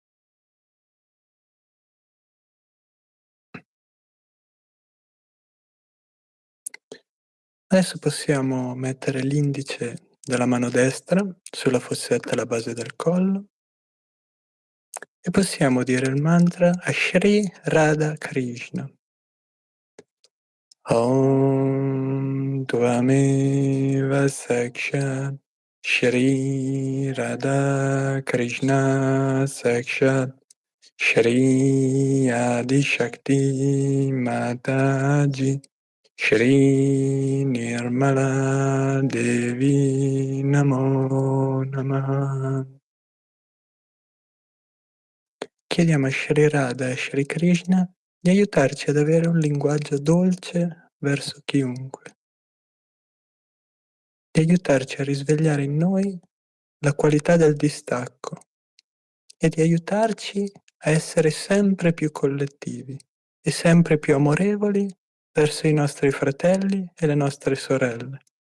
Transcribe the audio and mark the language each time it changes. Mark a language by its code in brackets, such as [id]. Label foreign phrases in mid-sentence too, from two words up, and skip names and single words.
[it] Adesso possiamo mettere l'indice della mano destra sulla fossetta alla base del collo e possiamo dire il mantra a Shri Radha Krishna. [sa] ॐ त्वमेव साक्षात् श्री राधा कृष्ण साक्षात् श्री आदि शक्ति माताजी श्री निर्मला देवी नमो नमः. [it] Chiediamo a Shri Radha e a Shri Krishna di aiutarci ad avere un linguaggio dolce verso chiunque, di aiutarci a risvegliare in noi la qualità del distacco e di aiutarci a essere sempre più collettivi e sempre più amorevoli verso i nostri fratelli e le nostre sorelle.